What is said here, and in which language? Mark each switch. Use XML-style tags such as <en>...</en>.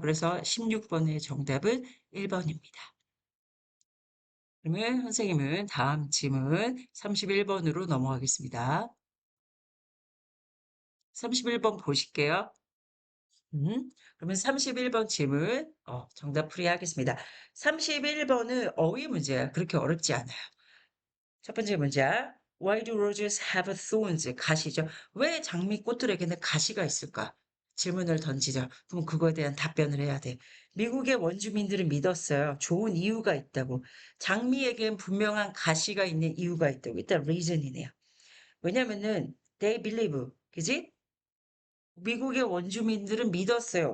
<ko>그래서 16번의 정답은 1번입니다. 그러면 선생님은 다음 질문 31번으로 넘어가겠습니다. 31번 보실게요. 그러면 31번 질문 정답 풀이하겠습니다. 31번은 어휘 문제야. 그렇게 어렵지 않아요. 첫 번째 문제.</ko> <en>Why do roses have thorns?</en> <ko>가시죠. 왜 장미꽃들에게는 가시가 있을까? 질문을 던지죠. 그럼 그거에 대한 답변을 해야 돼. 미국의 원주민들은 믿었어요. 좋은 이유가 있다고. 장미에겐 분명한 가시가 있는 이유가 있다고. 일단 reason이네요. 왜냐면은</ko> <en>they believe,</en> <ko>그지? 미국의 원주민들은 믿었어요.</ko>